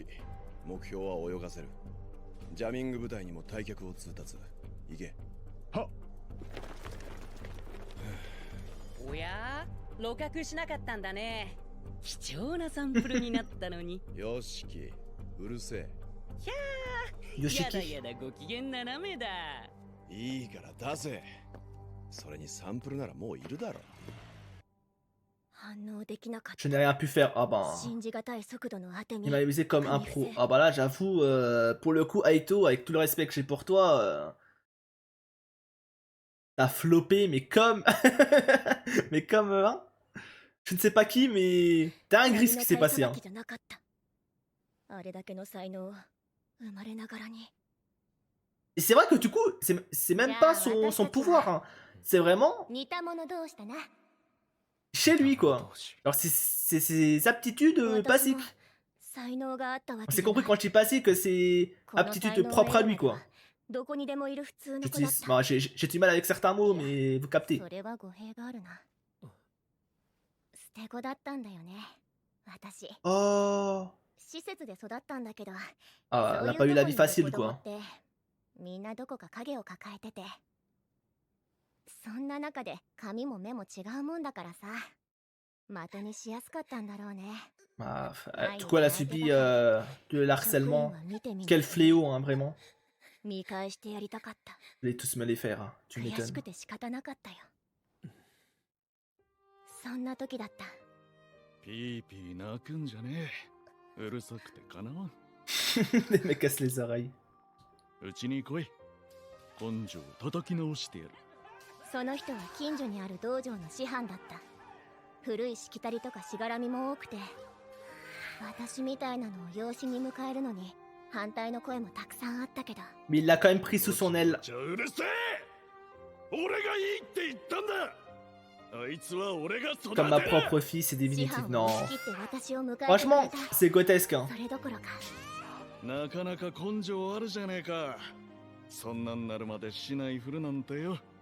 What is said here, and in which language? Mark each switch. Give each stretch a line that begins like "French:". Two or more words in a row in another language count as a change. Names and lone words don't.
Japanese: 目標は泳がせる。ジャミング部隊にも退却を通達。行け。おや露獲しなかったんだね。貴重なサンプルになったのに。よしき、うるせえ。 Yoshiki. やだやだご機嫌斜めだ。いいから出せ。それにサンプルならもういるだろ。反応できなかっ
French: Je n'ai rien pu faire. Ah
Japanese: た。
French: bah.
Japanese: 信じがたい速度の当て
French: Il
Japanese: に。
French: m'a usé comme un pro. Ah bah là, j'avoue, pour le coup, Aito, avec tout le respect que j'ai pour toi, t'as floppé, mais comme. Mais comme. Hein, je ne sais pas qui, mais. Dingue ce qui s'est passé. Hein.
Japanese: じゃなかった。あれだけの才能を生まれながらに。
French: Et c'est vrai que du coup, c'est même pas son pouvoir. Hein. C'est vraiment
Japanese: 似た者同士だな。
French: chez lui, quoi. Alors, c'est ses aptitudes basiques.
Japanese: 才能があったわ
French: On
Japanese: け
French: s'est
Japanese: じゃない
French: compris quand je dis basique que c'est aptitudes propres à lui, quoi.
Japanese: どこにでもいる普通の子だっ
French: J'utilise.
Japanese: た。
French: Bon, j'ai du mal avec certains mots, mais vous captez.
Japanese: それは語弊があるな。捨て子だったんだよね。私。 Oh. 施設で育ったんだけど。
French: Ah, elle a pas eu la vie facile, quoi.
Japanese: みんなどこか影を抱えてて。そんな中で髪も目も違うもんだからさ。的にしやすかったんだろうね。
French: Ah, du coup, elle a subi de l'harcèlement. Quel fléau, hein, vraiment.
Japanese: 見返してやりたかった。
French: Vous allez tous me les faire, hein. Tu
Japanese: 悔し
French: m'étonnes. くて仕方なかったよ。そんな時だった。
Japanese: ピーピー泣くんじゃねえ。うるさくてかなわん。
French: Les mecs cassent les oreilles.
Japanese: うちに来い。根性叩き直してやる。その人は近所にある道場の師範だった。古いしきたりとかしがらみも多くて、私みたいなのを養子に迎えるのに反対の声もたくさんあったけど
French: Mais il l'a quand même pris sous son aile.
Japanese: じゃあうるせえ。俺がいいって言ったんだ。あいつは俺が育てる。
French: Comme ma propre fille, c'est définitif.
Japanese: 師
French: Non.
Japanese: 範を押し切って私を迎えてくれ
French: Franchement,
Japanese: た
French: c'est grotesque. Hein.
Japanese: それどころかなかなか根性あるじゃねえか。そんなんなるまでしないふるなんてよ。